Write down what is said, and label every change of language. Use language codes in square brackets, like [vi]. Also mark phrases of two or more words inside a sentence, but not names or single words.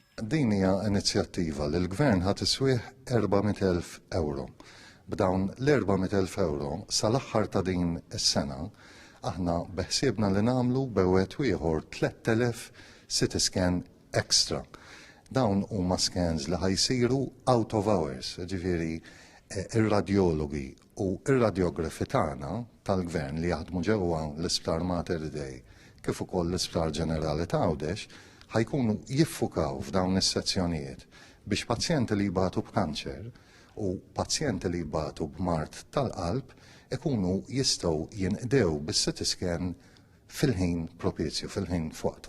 [mt] Din hija inizjattiva li l-Gvern ħadd iswih €400,000. B'dawn l-€400,000 sal-aħħar ta' din is-sena aħna beħsiebna li nagħmlu b'wieħed ieħor 3000 [en] CT scan [mt] extra. Dawn huma scans li ħajsiru [en] out of hours, [mt] ġifieri ir-radjologi u ir-radjografi tagħna tal-Gvern li jaħdmu ġewwa l-Isptar Mater Dei kif ukoll l-Isptar Ġenerali Tgħawdex ħajkunu jiffukaw f'dawn is-sezzjonijiet biex pazjenti li jbagħtu b'kanċer u pazjenti li jbagħtu b'mart tal-qalb ikunu jistgħu jinqdew bis- [en] CT scan [mt] fil-ħin propizju, fil-ħin f'waqtu.